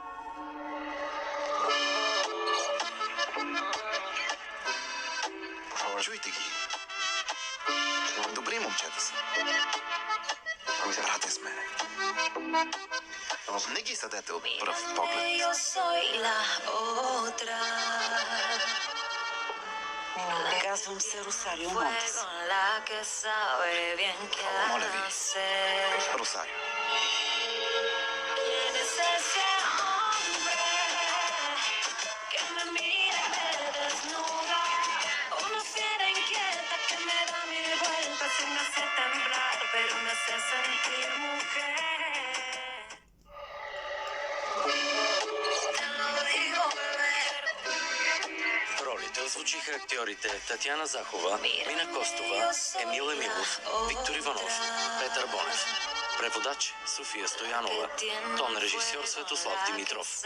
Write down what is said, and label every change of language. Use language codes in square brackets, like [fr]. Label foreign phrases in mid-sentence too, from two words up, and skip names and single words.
[bg] Чуйте ги. Добри момчета са. Братя сме. Не ги съдете от пръв поглед. [es] Yo soy la otra. [bg] Казвам се Росарио Монтес. [es] Fuego en la que sabe bien qué [bg] Моля ви. [es] hacer. [bg] Росарио. [es] ¿Quién es ese hombre que me mira y me desnuda? Una fiera inquieta que me da mil vueltas y me hace temblar, pero me hace sentir mujer. Te lo digo, bebé. [bg] В ролите озвучиха актьорите Татяна Захова, Мина Костова, Емил Емилов, Виктор Иванов, Петър Бонев. Преводач София Стоянова. Тон режисьор Светослав Димитров.